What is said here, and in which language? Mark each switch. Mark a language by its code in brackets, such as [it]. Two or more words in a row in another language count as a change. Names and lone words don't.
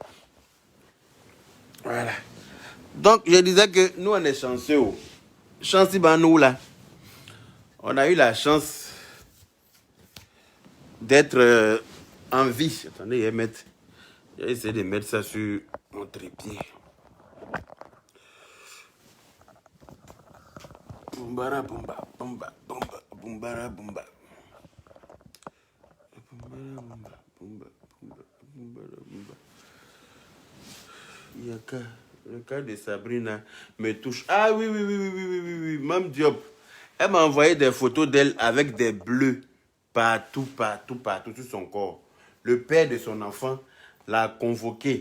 [fr] Voilà. Donc, je disais que nous, on est chanceux. Chance nous là. On a eu la chance d'être en vie. Attendez, j'ai essayé de mettre ça sur mon trépied. Bumbara bumba, bumba, bumba, bumbara bumba. Bumbara bumba, bumba. le cas de Sabrina me touche. Ah oui, oui, oui, oui, oui, oui, oui, oui. Mme Diop, elle m'a envoyé des photos d'elle avec des bleus partout, partout, partout sur son corps. Le père de son enfant l'a convoqué.